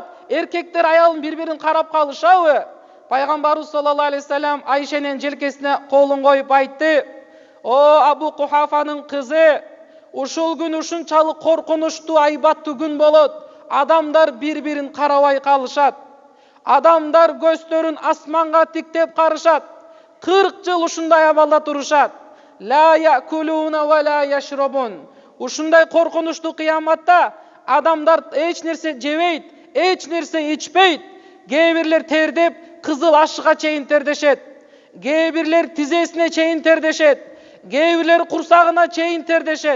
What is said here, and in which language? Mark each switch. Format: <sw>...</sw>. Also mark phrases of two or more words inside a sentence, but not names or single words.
<ky>Эркектер аялын бири-бирин карап калышабы? Пайгамбарыбыз</ky> <ar>صلى الله عليه وسلم</ar> <ky>Айшанын желкесине колун коюп айтты: "О Абу Кухафанын кызы, ушул күн ушунчалык коркунучтуу, айбаттуу күн болот. Адамдар бири-бирин карабай калышат. Адамдар көздөрүн асманга тиктеп карышат. 40 жыл ушундай абалда турушат.</ky> <ar>لا يأكلون ولا يشربون."</ar> <ky>Ушундай коркунучтуу кыяматта адамдар эч нерсе жебейт, эч нерсе ичпейт. Кээ бирлер тердеп кызыл ашыга чейин тердешет. Кээ бирлер тизесине чейин тердешет. Кээ бирлер курсагына чейин тердешет.</ky>